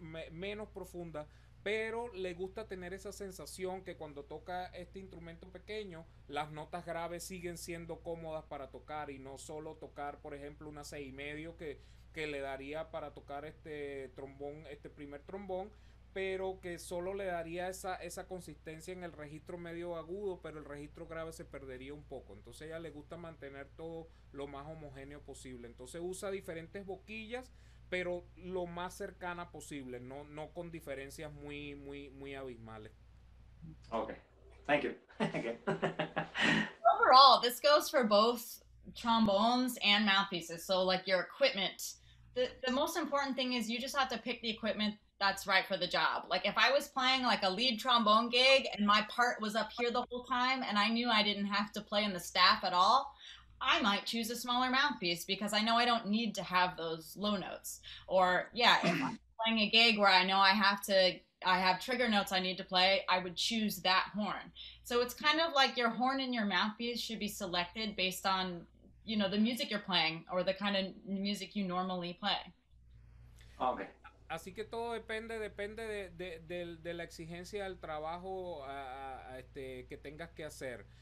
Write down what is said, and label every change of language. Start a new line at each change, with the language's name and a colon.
Spanish: menos profunda, pero le gusta tener esa sensación que cuando toca este instrumento pequeño, las notas graves siguen siendo cómodas para tocar y no solo tocar, por ejemplo, una 6,5 que le daría para tocar este trombón, este primer trombón, pero que solo le daría esa consistencia en el registro medio agudo, pero el registro grave se perdería un poco. Entonces a ella le gusta mantener todo lo más homogéneo posible. Entonces usa diferentes boquillas, pero lo más cercana posible, no con diferencias muy abismales.
English: Okay, thank you. Overall, this goes for both trombones and mouthpieces. So like your equipment, the most important thing is you just have to pick the equipment that's right for the job. Like if I was playing like a lead trombone gig and my part was up here the whole time and I knew I didn't have to play in the staff at all, I might choose a smaller mouthpiece because I know I don't need to have those low notes. Or yeah, if I'm playing a gig where I know I have trigger notes I need to play, I would choose that horn. So it's kind of like your horn and your mouthpiece should be selected based on, the music you're playing or the kind of music you normally play. Okay.
Spanish: Así que todo depende de la exigencia del trabajo que tengas que hacer.